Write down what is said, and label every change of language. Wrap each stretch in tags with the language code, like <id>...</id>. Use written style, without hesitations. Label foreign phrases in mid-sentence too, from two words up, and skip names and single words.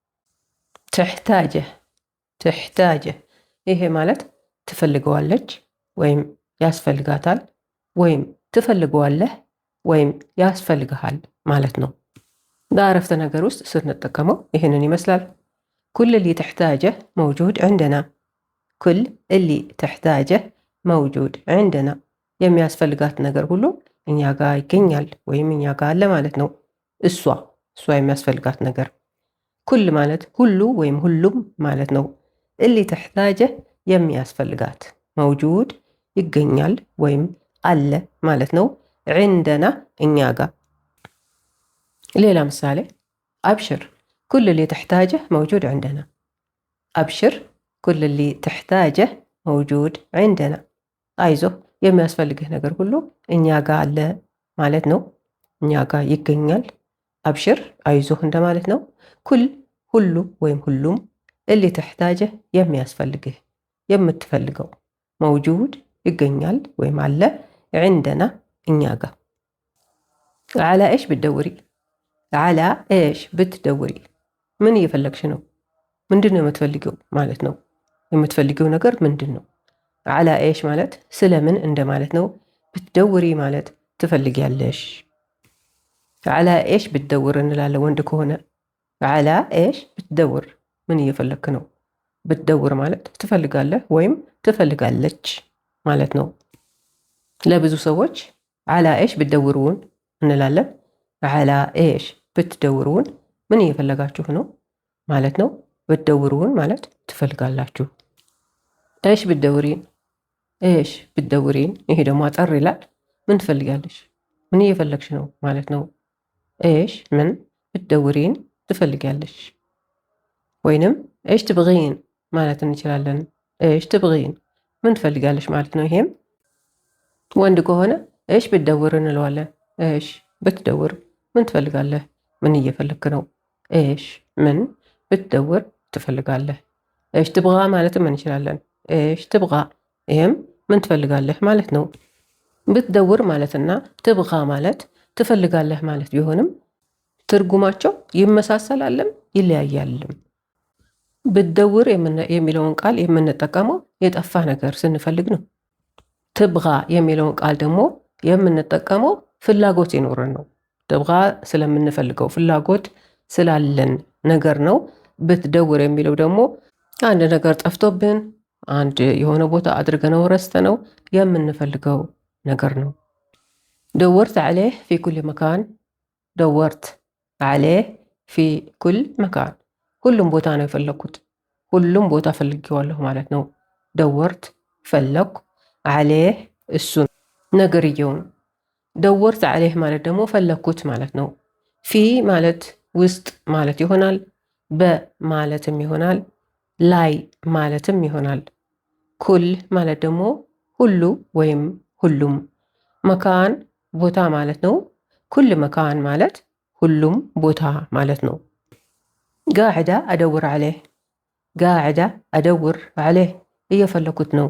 <am>ትሕታጀ ይሄ ማለት ትፈልገዋለች ወይም ያስፈልጋታል ወይም ትፈልገዋለህ ወይም ያስፈልግሃል ማለት ነው። በአረፍተ ነገር ውስጥ ስንጠቀመው ይህንን ይመስላል።</am> <ar>كل اللي تحتاجه موجود عندنا። كل اللي تحتاجه موجود عندنا</ar> <am>የሚያስፈልጋት ነገር ሁሉ እኛ ጋር ይገኛል ወይም እኛ ጋር አለ ማለት ነው። እሷ የሚያስፈልጋት ነገር። ኩል ማለት ሁሉ ወይም ሁሉም ማለት ነው።</am> <ar>اللي تحتاجه</ar> <am>የሚያስፈልጋት፣ መውጁድ ይገኛል ወይም አለ ማለት ነው። عندنا እኛ ጋር። ሌላ ምሳሌ</am> <ar>أبشر كل اللي تحتاجه موجود عندنا። أبشر كل اللي تحتاجه موجود عندنا።</ar> <am>አይዞህ የሚያስፈልግህ ነገር ሁሉ እኛ ጋር አለ ማለት ነው። እኛ ጋር ይገኛል። አብሽር አይዞህ እንደማለት ነው። ኩል ሁሉ ወይም ሁሉም፣</am> <ar>اللي تحتاجه</ar> <am>የሚያስፈልግህ የምትፈልገው፣ መውጁድ ይገኛል ወይም አለ፣ عندنا እኛ ጋር።</am> <ar>على ايش بتدوري؟ على ايش بتدوري</ar> <am>ምን እየፈለግሽ ነው? ምንድን ነው የምትፈልጊው ማለት ነው። የምትፈልጊው ነገር ምንድን ነው?</am> <ar>على ايش</ar> <am>ማለት ስለምን እንደማለት ነው። بتدوري ማለት ትፈልጊያለሽ።</am> <ar>على ايش بتدور</ar> <am>እንላለን ወንድ ከሆነ።</am> <ar>على ايش بتدور</ar> <am>ምን እየፈለግክ ነው? ብትደውር ማለት ትፈልጋለህ ወይም ትፈልጋለች ማለት ነው። ለብዙ ሰዎች</am> <ar>على ايش بتدورون</ar> <am>እንላለን።</am> <ar>على ايش بتدورون</ar> <am>ምን እየፈለጋችሁ ነው ማለት ነው። ብትደውሩን ማለት ትፈልጋላችሁ።</am> <ar>ايش بتدورين ايش بتدورين</ar> <am>ይሄ ደግሞ አጠር ይላል። ምን ትፈልጋለሽ? ምን እየፈለግሽ ነው ማለት ነው። ايش ምን፣ بتدورين ትፈልጋለሽ። ወይንም</am> <ar>ايش تبغين</ar> <am>ማለት እንችላለን።</am> <ar>ايش تبغين</ar> <am>ምን ትፈልጋለሽ ማለት ነው። ይሄም ወንድ ከሆነ</am> <ar>ايش بتدور</ar> <am>እንለዋለን።</am> <ar>ايش بتدور</ar> <am>ምን ትፈልጋለህ፣ ምን እየፈለግክ ነው። ايش ምን፣ بتدور ትፈልጋለህ።</am> <ar>ايش تبغى</ar> <am>ማለትም እንችላለን።</am> <ar>ايش تبغى</ar> <am>ይሄም ምን ትፈልጋለህ ማለት ነው። ብትደውር ማለትና ትብጋ ማለት ትፈልጋለህ ማለት ቢሆንም ትርጉማቸው ይመሳሰላልም ይለያያልም። ብትደውር የሚለውን ቃል የምንጠቀመው የጠፋ ነገር ስንፈልግ ነው። ትብጋ የሚለውን ቃል ደግሞ የምንጠቀመው ፍላጎት ይኖረን ነው። ትብጋ ስለምንፈልገው ፍላጎት ስላለን ነገር ነው። ብትደውር የሚለው ደግሞ አንድ ነገር ጠፍቶብን አንድ የሆነ ቦታ አድርገነው ረስተነው የምንፈልገው ነገር ነው።</am> <ar>دورت عليه في كل مكان። دورت عليه في كل مكان</ar> <am>ሁሉም ቦታ ነው የፈለኩት፣ ሁሉም ቦታ ፈልጌዋለሁ ማለት ነው። ደወርት ፈለኩ፣ عليه እሱን ነገርየውን።</am> <ar>دورت عليه</ar> <am>ማለት ደግሞ ፈለኩት ማለት ነው። ፊ ማለት ውስጥ ማለት ይሆናል። በማለትም ይሆናል። ላይ ማለትም ይሆናል። ኩል ማለት ደግሞ ሁሉ ወይም ሁሉም። መካን ቦታ ማለት ነው።</am> <ar>كل مكان</ar> <am>ማለት ሁሉም ቦታ ማለት ነው።</am> <ar>قاعد أدور عليه። قاعد أدور عليه</ar> <am>እየፈለኩት ነው።</am>